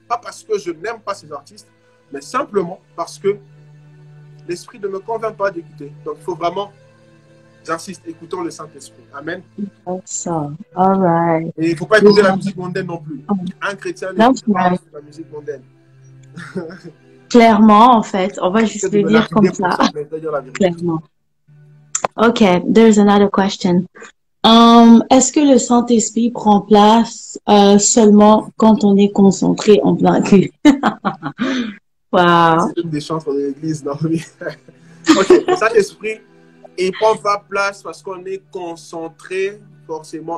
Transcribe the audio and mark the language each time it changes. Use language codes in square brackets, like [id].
[fr] Pas parce que je n'aime pas ces artistes, mais simplement parce que l'Esprit ne me convainc pas d'écouter. Donc, il faut vraiment... J'insiste, écoutons le Saint-Esprit. Amen. [en] So, all right. [fr] Et il ne faut pas écouter la musique mondaine non plus. Un chrétien n'écoute pas la musique mondaine. Clairement, en fait, on va juste le dire comme ça. Clairement. [en] Ok, there's another question. [fr] Est-ce que le Saint-Esprit prend place seulement quand on est concentré en plein cul? Wow. C'est une des chansons de l'église, non? Ok, le Saint-Esprit, il prend pas place parce qu'on est concentré, forcément.